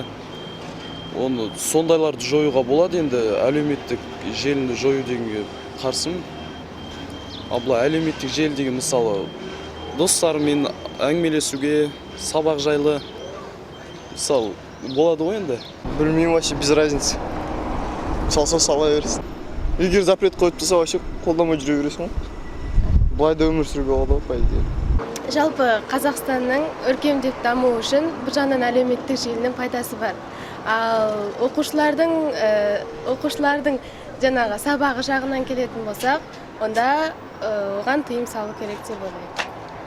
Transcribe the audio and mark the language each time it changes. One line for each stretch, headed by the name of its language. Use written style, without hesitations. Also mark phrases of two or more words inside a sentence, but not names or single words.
Kazakh: Оны сондайларды жоюға болады, енді әлеуметтік желіні жою дегенге қарсымын. Ал былай әлеуметтік желі деген мысалы достармен әңгімелесуге, сабақ жайлы мысалы болады ғой енді. Білмеймін,
Russian: вообще без разницы.
Kazakh: Салса сала бересің. Егер запрет қойып тұрса, вообще қолдамай жүре бересің ғой. Былай да өмір сүруге болады ғой,
Russian: по идее.
Kazakh: Жалпы Қазақстанның өркендеп дамуы үшін бір жағынан әлеуметтік желінің пайдасы бар. Ал оқушылардың жаңағы сабағы жағынан келетін болсақ, онда оған тыйым салу керек деп ойлаймын.